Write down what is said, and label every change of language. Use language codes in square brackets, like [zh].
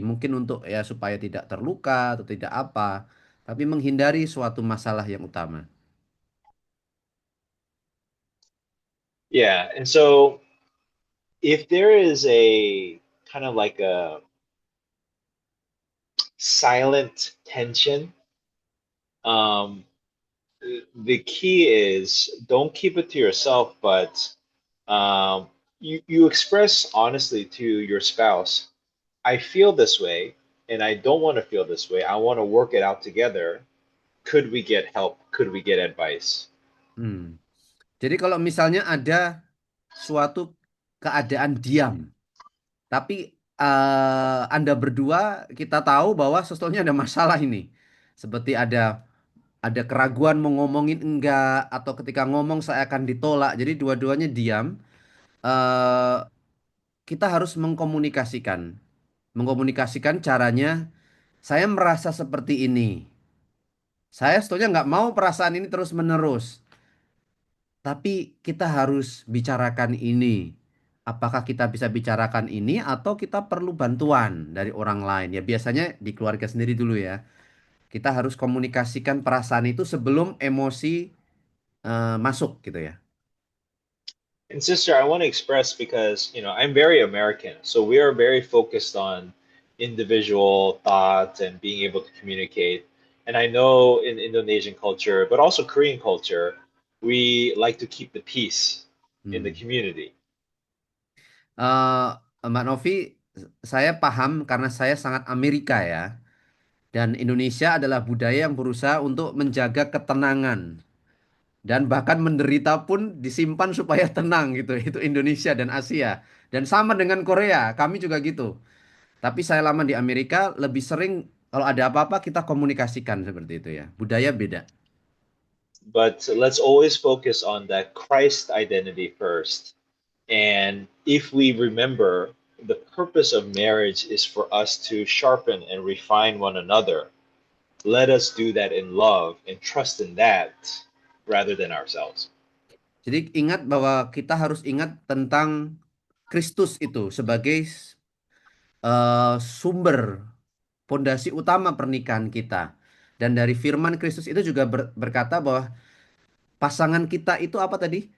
[id] Mungkin untuk ya supaya tidak terluka atau tidak apa, tapi menghindari suatu masalah yang utama. [en] Yeah, and so if there is a kind of like a silent tension, um, the key is don't keep it to yourself, but um, you express honestly to your spouse, I feel this way and I don't want to feel this way. I want to work it out together. Could we get help? Could we get advice? Hmm. [id] Jadi kalau misalnya ada suatu keadaan diam, Tapi Anda berdua kita tahu bahwa sebetulnya ada masalah ini. Seperti ada keraguan mau ngomongin enggak atau ketika ngomong saya akan ditolak. Jadi dua-duanya diam. Eh, kita harus mengkomunikasikan. Mengkomunikasikan caranya saya merasa seperti ini. Saya sebetulnya nggak mau perasaan ini terus-menerus. Tapi kita harus bicarakan ini. Apakah kita bisa bicarakan ini atau kita perlu bantuan dari orang lain? Ya biasanya di keluarga sendiri dulu ya. Kita harus komunikasikan perasaan itu sebelum emosi masuk gitu ya. [en] And sister, I want to express because, I'm very American. So we are very focused on individual thoughts and being able to communicate. And I know in Indonesian culture, but also Korean culture, we like to keep the peace in the community. [id] Eh, Mbak Novi, saya paham karena saya sangat Amerika ya. Dan Indonesia adalah budaya yang berusaha untuk menjaga ketenangan. Dan bahkan menderita pun disimpan supaya tenang gitu. Itu Indonesia dan Asia. Dan sama dengan Korea, kami juga gitu. Tapi saya lama di Amerika lebih sering kalau ada apa-apa kita komunikasikan seperti itu ya. Budaya beda. [en] But let's always focus on that Christ identity first. And if we remember, the purpose of marriage is for us to sharpen and refine one another. Let us do that in love and trust in that rather than ourselves. [id] Jadi ingat bahwa kita harus ingat tentang Kristus itu sebagai sumber pondasi utama pernikahan kita. Dan dari firman Kristus itu juga berkata bahwa pasangan kita itu apa tadi?